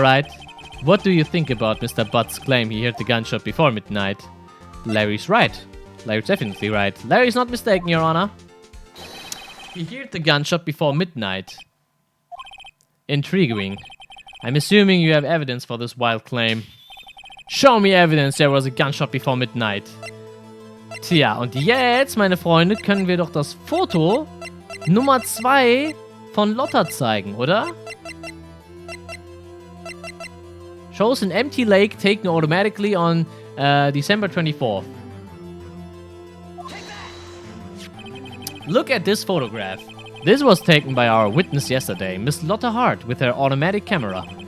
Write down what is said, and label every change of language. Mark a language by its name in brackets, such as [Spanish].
[English] Wright, what do you think about Mr. Butt's claim he heard the gunshot before midnight? Larry's right. Larry's definitely right. Larry's not mistaken, Your Honor. He heard the gunshot before midnight. Intriguing. I'm assuming you have evidence for this wild claim. Show me evidence there was a gunshot before midnight. [German] Tja, und jetzt, meine Freunde, können wir doch das Foto Nummer 2 von Lotta zeigen, oder? [English] Shows an empty lake taken automatically on December 24th. Look at this photograph. This was taken by our witness yesterday, Miss Lotta Hart, with her automatic camera.